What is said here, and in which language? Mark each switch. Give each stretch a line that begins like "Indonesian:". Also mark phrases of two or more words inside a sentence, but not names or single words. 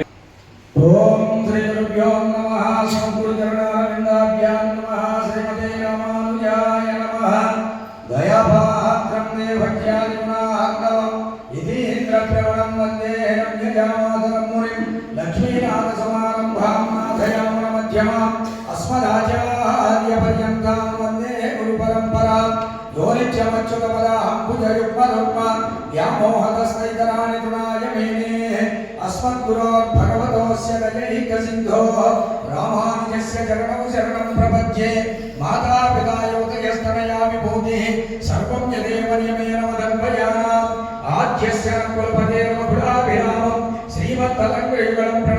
Sanskrit: ఓం శ్రీ గురుభ్యో నమః సంకృతరణారవిందాభ్యాం నమః శ్రీమతే రామానుజాయ నమః దయాపాత్రం దేవజ్ఞానిగుణార్ణవం ఇతీంద్రప్రవణం వందే రమ్యజామాతరం మునిం లక్ష్మీనాథసమారంభాం నాథయామున మధ్యమాం అస్మదాచార్యపర్యంతాం వందే గురుపరంపరాం యోనిత్యమచ్యుతపదాంబుజయుగ్మరుగ్మ వ్యామోహతస్తైతరాణి తృణాయ మేనే अस्मद्गुरोर्भगवतोऽस्य दयैकसिन्धो रामानुजस्य चरणौ शरणं प्रपद्ये मातापिता योतयस्तनया विभूतिः सर्वं यदेव नियमेन मदन्वयानाम् आद्यस्य कुलपतेर्मकुलाभिरामं श्रीमत्तदङ्गयुगलं